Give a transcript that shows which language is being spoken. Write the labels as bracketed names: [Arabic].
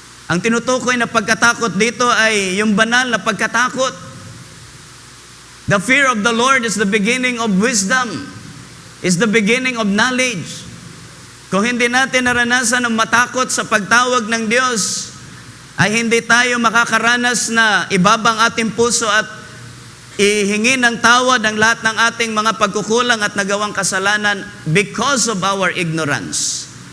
[Filipino] Ang tinutukoy na pagkatakot dito ay yung banal na pagkatakot. [English] The fear of the Lord is the beginning of wisdom, is the beginning of knowledge. [Filipino] Kung hindi natin naranasan ang matakot sa pagtawag ng Diyos, ay hindi tayo makakaranas na ibabang ating puso at ihingi ng tawad ang lahat ng ating mga pagkukulang at nagawang kasalanan [English] because of our ignorance.